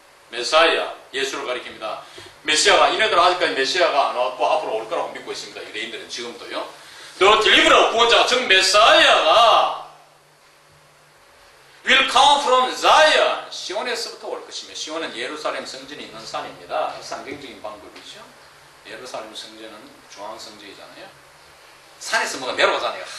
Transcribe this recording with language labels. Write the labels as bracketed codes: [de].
[ko] 메사이아, 예수를 가리킵니다. 메시아가 이네들 아직까지 메시아가 안 왔고 앞으로 올 거라고 믿고 있습니다. 유대인들은 지금도요. [en] The deliverer, [ko] 구원자, 즉 메사이아가 [en] will come from Zion. [ko] 시온에서부터 올 것이며 시온은 예루살렘 성전이 있는 산입니다. 상징적인 방법이죠. 예루살렘 성전은 중앙 성전이잖아요. 산에서 뭐가 내려가잖아요.